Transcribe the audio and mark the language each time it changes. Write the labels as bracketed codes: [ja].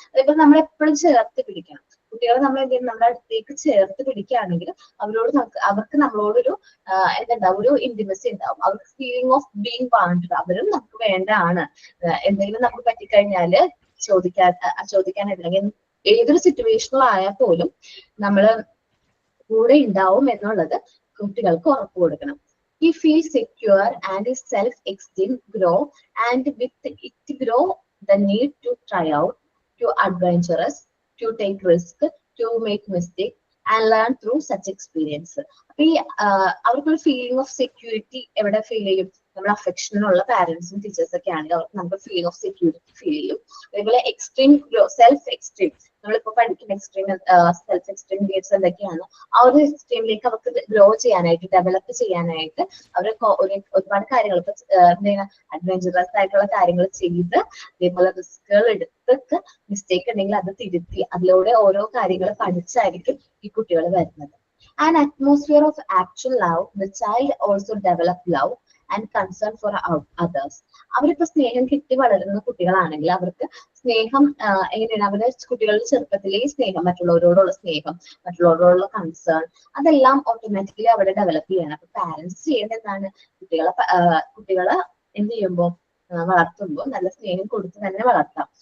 [ml] അതേപോലെ നമ്മളെപ്പോഴും ചേർത്ത് പിടിക്കണം. കുട്ടികളെ നമ്മൾ എന്ത് ചെയ്യണം, നമ്മുടെ അടുത്തേക്ക് ചേർത്ത് പിടിക്കുകയാണെങ്കിൽ അവർക്ക് നമ്മളോടൊരു ഒരു ഇന്റിമസി ഉണ്ടാവും, അവർക്ക് [en] Feeling of being wanted. [ml] അവരും നമുക്ക് വേണ്ടതാണ്. എന്തെങ്കിലും നമുക്ക് പറ്റിക്കഴിഞ്ഞാല് ചോദിക്കാനായിട്ട് ഏതൊരു സിറ്റുവേഷനിലായാൽ പോലും നമ്മള് കൂടെ ഉണ്ടാവും എന്നുള്ളത് കുട്ടികൾക്ക് ഉറപ്പ് കൊടുക്കണം. [en] He feels secure and his self-esteem grow, and with it grow the need to try out, to adventurous, to take risk, to make mistake and learn through such experience. [ml] അപ്പൊ ഈ അവർക്കൊരു ഫീലിംഗ് ഓഫ് സെക്യൂരിറ്റി എവിടെ feel ചെയ്യും, നമ്മൾ അഫെക്ഷനുള്ള പാരന്റ്സും teachers ഒക്കെ ആണെങ്കിൽ അവർക്ക് നമുക്ക് ഫീലിംഗ് ഓഫ് സെക്യൂരിറ്റി ഫീൽ ചെയ്യും. അതേപോലെ എക്സ്ട്രീം സെൽഫ് എക്സ്ട്രീം, നമ്മളിപ്പോ പഠിക്കുന്ന എക്സ്ട്രീം സെൽഫ് എക്സ്ട്രീം ഗേറ്റ്സ് എന്തൊക്കെയാണ്, ആ ഒരു എക്സ്ട്രീമിലേക്ക് അവർക്ക് ഗ്രോ ചെയ്യാനായിട്ട്, ഡെവലപ്പ് ചെയ്യാനായിട്ട് അവർ ഒരുപാട് കാര്യങ്ങൾ ഇപ്പൊ അഡ്വഞ്ചറസ് ആയിട്ടുള്ള കാര്യങ്ങൾ ചെയ്ത്, അതേപോലെ റിസ്കുകൾ എടുത്തിട്ട് മിസ്റ്റേക്ക് ഉണ്ടെങ്കിൽ അത് തിരുത്തി അതിലൂടെ ഓരോ കാര്യങ്ങൾ പഠിച്ചായിരിക്കും ഈ കുട്ടികൾ വരുന്നത്. [en] An atmosphere of actual love, the child also develop love and concern for others. [ml] അവരിപ്പോ സ്നേഹം കിട്ടി വളരുന്ന കുട്ടികളാണെങ്കിൽ അവർക്ക് സ്നേഹം എങ്ങനെയാണ്, അവരുടെ കുട്ടികളുടെ ചെറുപ്പത്തിലെ സ്നേഹം, മറ്റുള്ളവരോടുള്ള സ്നേഹം, മറ്റുള്ളവരോടുള്ള കൺസേൺ, അതെല്ലാം ഓട്ടോമാറ്റിക്കലി അവിടെ ഡെവലപ്പ് ചെയ്യണം. അപ്പൊ പാരന്റ്സ് ചെയ്യേണ്ടത് എന്താണ്, കുട്ടികളെ എന്ത് ചെയ്യുമ്പോൾ വളർത്തുമ്പോൾ നല്ല സ്നേഹം കൊടുത്ത് തന്നെ വളർത്താം.